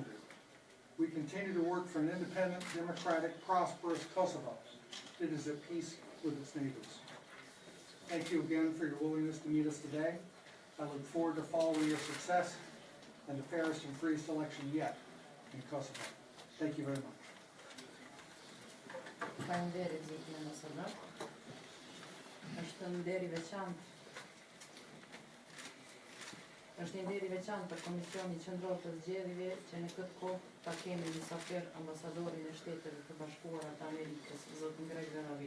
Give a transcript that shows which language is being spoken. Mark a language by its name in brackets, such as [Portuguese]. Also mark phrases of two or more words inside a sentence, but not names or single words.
[English] We continue to work for an independent, democratic, prosperous Kosovo that is at peace with its neighbors. Thank you again for your willingness to meet us today. I look forward to following your success and the fairest and freest election yet in Kosovo. Thank you very much. [Albanian] Faleminderit zotin ambasador. Është nder i veçantë. Është një nder i veçantë për Komisioni Qendror të Zgjedhjeve që në këtë kohë ta kemi mysafir ambasadorin e Shteteve të Bashkuara të Amerikës, zotin Greg Veravi.